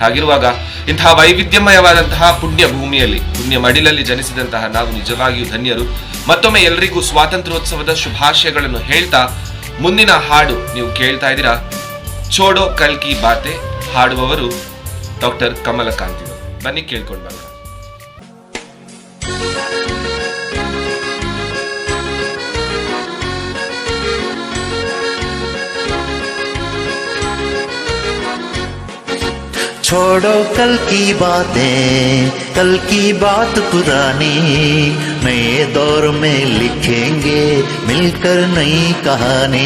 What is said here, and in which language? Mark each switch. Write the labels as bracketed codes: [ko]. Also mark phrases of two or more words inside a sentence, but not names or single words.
[kn] ಹಾಗಿರುವಾಗ ಇಂತಹ ವೈವಿಧ್ಯಮಯವಾದಂತಹ ಪುಣ್ಯ ಭೂಮಿಯಲ್ಲಿ, ಪುಣ್ಯ ಮಡಿಲಲ್ಲಿ ಜನಿಸಿದಂತಹ ನಾವು ನಿಜವಾಗಿಯೂ ಧನ್ಯರು. ಮತ್ತೊಮ್ಮೆ ಎಲ್ರಿಗೂ ಸ್ವಾತಂತ್ರ್ಯೋತ್ಸವದ ಶುಭಾಶಯಗಳನ್ನು ಹೇಳ್ತಾ ಮುಂದಿನ ಹಾಡು ನೀವು ಕೇಳ್ತಾ ಇದ್ದೀರಾ, ಚೋಡೋ ಕಲ್ಕಿ ಬಾತೆ. ಹಾಡುವವರು ಡಾಕ್ಟರ್ ಕಮಲಕಾಂತಿ. ಬನ್ನಿ ಕೇಳ್ಕೊಂಡು ಬರೋಣ. [hi] छोड़ो कल की बातें, कल की बात पुरानी, नए दौर में लिखेंगे मिलकर नई कहानी.